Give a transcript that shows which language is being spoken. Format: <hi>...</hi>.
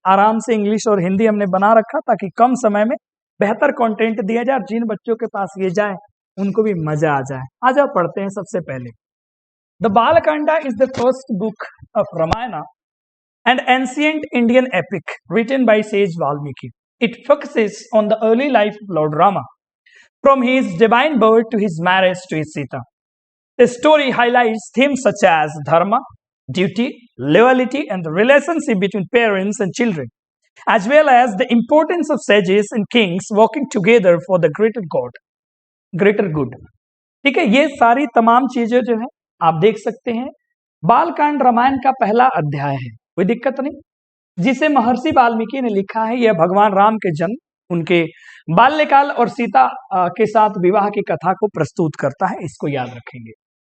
<hi>आराम से इंग्लिश और हिंदी हमने बना रखा ताकि कम समय में बेहतर कंटेंट दिया जाए, और जिन बच्चों के पास ये जाए उनको भी मजा आ जाए। आ जाओ पढ़ते हैं। सबसे पहले</hi> <en>The Balakanda is the first book of Ramayana and ancient Indian epic written by sage Valmiki. It focuses on the early life of Lord Rama, from his divine birth to his marriage to his Sita. The story highlights themes such as dharma, duty, loyalty, and the relationship between parents and children, as well as the importance of sages and kings working together for the greater good.</en> <hi>ठीक है, ये सारी तमाम चीजें जो है आप देख सकते हैं। बालकांड रामायण का पहला अध्याय है, कोई दिक्कत नहीं, जिसे महर्षि वाल्मीकि ने लिखा है। यह भगवान राम के जन्म, उनके बाल्यकाल और सीता के साथ विवाह की कथा को प्रस्तुत करता है, इसको याद रखेंगे।</hi>